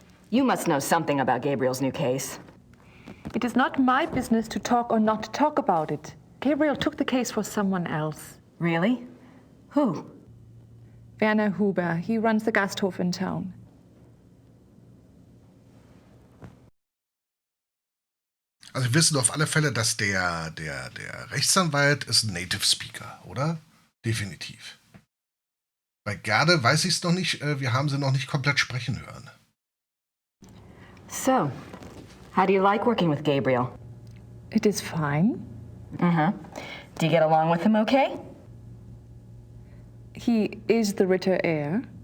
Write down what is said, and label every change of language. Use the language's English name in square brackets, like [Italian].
[English] You must know something about Gabriel's new case. It is not my business to talk or not to talk about it. Gabriel took the case for someone else. Really? Who? Werner Huber. He runs the Gasthof in town. [German] Also wir wissen auf alle Fälle, dass der Rechtsanwalt ist ein Native Speaker, oder? Definitiv. Bei Gerde weiß ich es noch nicht, wir haben sie noch nicht komplett sprechen hören. [English] So, how do you like working with Gabriel? It is fine. Uh-huh. Do you get along with him okay? He is the Ritter heir.